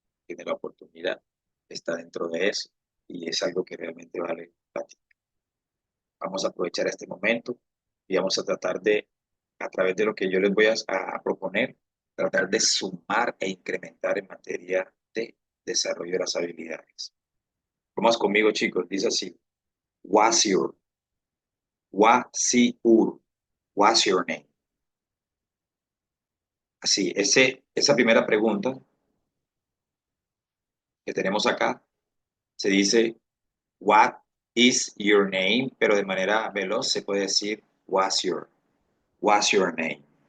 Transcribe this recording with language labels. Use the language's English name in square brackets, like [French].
[Spanish] Tiene la oportunidad, está dentro de eso y es algo que realmente vale la pena. Vamos a aprovechar este momento y vamos a tratar de, a través de lo que yo les voy a proponer, tratar de sumar e incrementar en materia de desarrollo de las habilidades. Vamos conmigo, chicos. Dice así: [English] What's your, what's your name? [Spanish] Así, esa primera pregunta que tenemos acá se dice [English] What is your name, [Spanish] pero de manera veloz se puede decir [English] what's your name.